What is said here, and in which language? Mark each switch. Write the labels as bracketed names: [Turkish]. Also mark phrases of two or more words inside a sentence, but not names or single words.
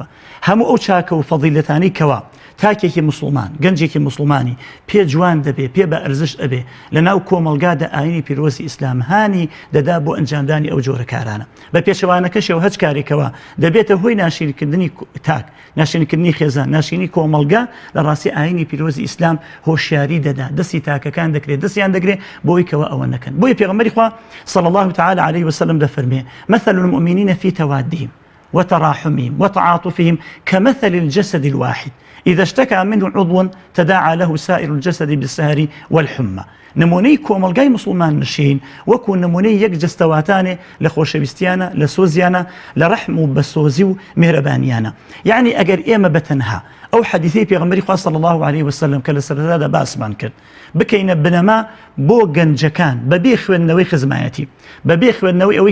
[Central Kurdish] هەموو ئەو چاکە و فەضیلەتانی کەوا تاکێکی مسلمان، گەنجێکی مسلمانی پێ جوان دەبێ، پێ بە ئەرزش ئەبێ لە ناو کۆمەلگادا ئاینی پیرۆزی ئیسلام هانی دەدا بۆ ئەنجامدانی ئەو جۆرە کارانە. بە پێچەوانەکەشەوە هەچ کارێکەوە دەبێتە هۆی ناشرینکردنی تاک، ناشرینکردنی خێزان، ناشرینی کۆمەلگا. لە ڕاستی ئاینی پیرۆزی ئیسلام هۆشیاری دەدا، دەستی تاکەکان دەکرێت، دەستیان دەگرێت بۆی کەوە ئەوە نەکەن. بۆیە پێغەمبەری خوا [Arabic] صلی الله تعالی علیه وسلم دەفەرمێ مثل المؤمنین فی توادهم وتراحمهم وتعاطفهم كمثل الجسد الواحد إذا اشتكى منه عضو تداعى له سائر الجسد بالسهر والحمى. [Central Kurdish] نمونەی کۆمەلگای مسلمان نشین وەکو نمونەی یەک جستەواتانێ لە خۆشەویستیانە، لە سۆزیانە، لە ڕەحم و بەسۆزی و میهرەبانیانە. یعنی ئەگەر ئێمە بەتەنها ئەو حەدیثەی پێغەمبەری خوا [Arabic] صلی الله علیه وسلم [Central Kurdish] کە لە سەرەتادا باسمان کرد بکەینە بنەما بۆ گەنجەکان بەبێ خوێندنەوەی خزمایەتی، بەبێ خوێندنەوەی ئەوەی